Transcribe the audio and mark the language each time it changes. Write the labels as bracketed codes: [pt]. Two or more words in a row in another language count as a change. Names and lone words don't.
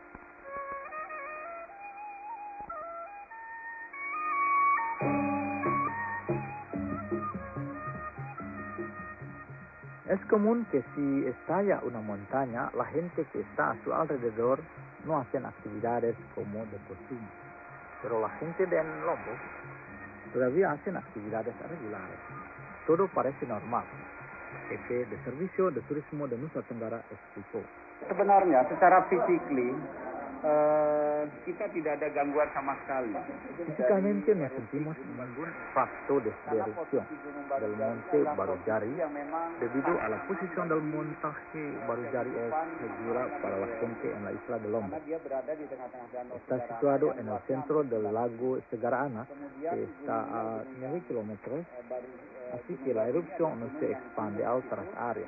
[es] Es común que si estalla una montaña, la gente que está a su alrededor no hacen actividades como de costumbre. Pero la gente de Lombok todavía hacen actividades regulares. Todo parece normal. Jefe de Servicio de Turismo de Nusa Tenggara explicó. [id] Sebenarnya secara fisikly kita tidak ada gangguan sama sekali. [es] Físicamente no sentimos ningún impacto desde la erupción del monte Barujari debido a la posición del montaje Barujari es segura para la gente en la isla de Lombok. Está situado en el centro del lago Segara Anak, que está a 9 kilómetros, así que la erupción no se expande a otras áreas.